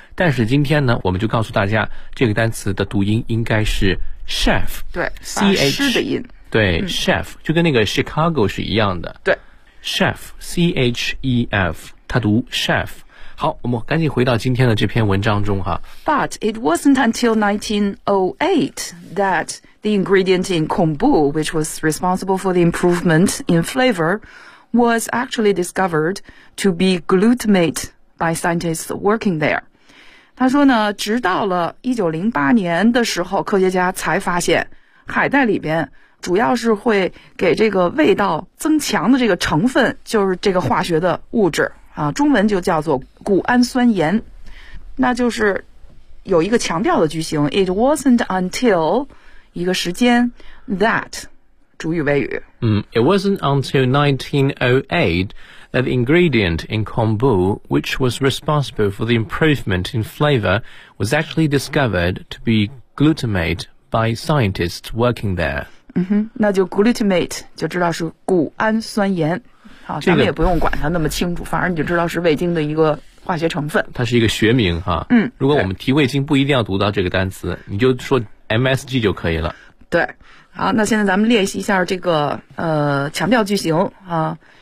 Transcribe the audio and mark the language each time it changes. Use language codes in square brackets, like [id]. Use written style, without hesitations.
[zh] 但是今天呢，我们就告诉大家，这个单词的读音应该是 chef，对 ，ch 的音，对、chef 就跟那个 Chicago 是一样的，对，chef c h e f， 它读 chef。好，我们赶紧回到今天的这篇文章中哈。 [en] But it wasn't until 1908 that the ingredient in kombu, which was responsible for the improvement in flavor, was actually discovered to be glutamate by scientists working there. [zh] 他说呢，直到了1908年的时候，科学家才发现海带里边主要是会给这个味道增强的这个成分，就是这个化学的物质。啊，中文就叫做谷氨酸盐，那就是有一个强调的句型。 [en] It wasn't until [zh] 一个时间 [en] that [zh] 主语谓语。 [en] It wasn't until 1908 that the ingredient in kombu, which was responsible for the improvement in flavor, was actually discovered to be glutamate by scientists working there. [zh] 嗯哼，那就 glutamate 就知道是谷氨酸盐。好，咱们也不用管它那么清楚，反而你就知道是味精的一个化学成分。它是一个学名哈。嗯，如果我们提味精，不一定要读到这个单词，你就说 MSG 就可以了。对，好，那现在咱们练习一下这个强调句型啊。